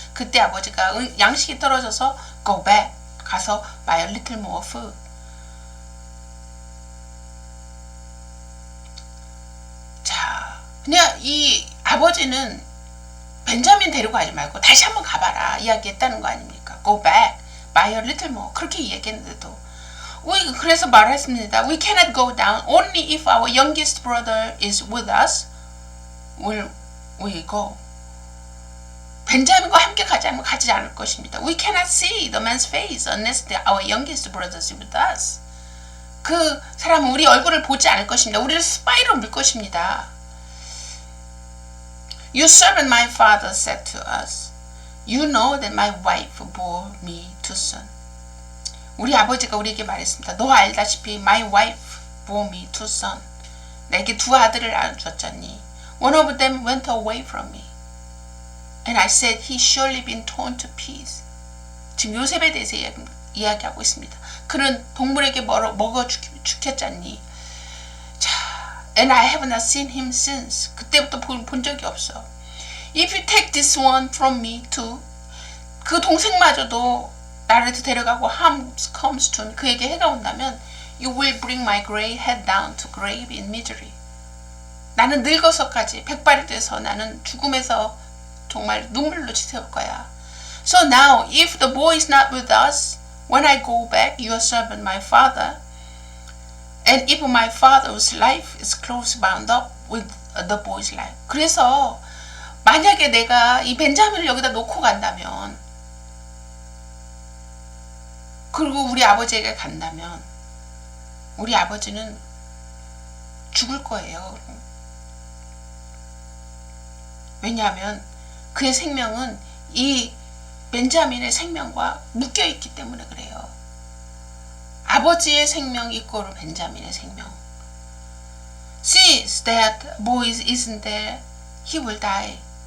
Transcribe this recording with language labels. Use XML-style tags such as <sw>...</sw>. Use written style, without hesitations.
<ko>그때 아버지가 양식이 떨어져서</ko> <en>go back,</en> <ko>가서</ko> <en>buy a little more food.</en> <ko>자, 그냥 이 아버지는 벤자민 데리고 가지 말고 다시 한번 가봐라 이야기했다는 거 아닙니까?</ko> <en>Go back, buy a little more.</en> <ko>그렇게 얘기했는데도 그래서 말했습니다.</ko> <en>We cannot go down. Only if our youngest brother is with us will we go.</en> <ko>벤자민과 함께 가지 않을 것입니다.</ko> <en>We cannot see the man's face unless our youngest brother is with us.</en> <ko>그 사람은 우리 얼굴을 보지 않을 것입니다. 우리를 스파이로 물 것입니다.</ko> <en>Your servant my father said to us, you know that my wife bore me two sons.</en> <ko>우리 아버지가 우리에게 말했습니다. 너 알다시피</ko> <en>my wife bore me two sons.</en> <ko>내게 두 아들을 낳아주었잖니.</ko> <en>One of them went away from me. And I said, he surely been torn to pieces.</en> <ko>지금 요셉에 대해서 이야기하고 있습니다. 그는 동물에게 먹어 죽였잖니.</ko> <en>자, and I have not seen him since.</en> <ko>그때부터 본 적이 없어.</ko> <en>If you take this one from me too,</en> <ko>그 동생마저도 나를 데려가고</ko> <en>harm comes to me,</en> <ko>그에게 해가 온다면,</ko> <en>you will bring my gray head down to grave in misery.</en> <ko>나는 늙어서까지 백발이 돼서 나는 죽음에서 정말 눈물로 지새울 거야.</ko> <en>So now, if the boy is not with us, when I go back, your servant, my father, and if my father's life is close bound up with the boy's life.</en> <ko>그래서 만약에 내가 이 벤자민을 여기다 놓고 간다면, 그리고 우리 아버지에게 간다면, 우리 아버지는 죽을 거예요. 왜냐하면 그의 생명은 이 벤자민의 생명과 묶여있기 때문에 그래요. 아버지의 생명 이꼬르 벤자민의 생명.</ko> <en>Since that boy isn't there, he will die.</en>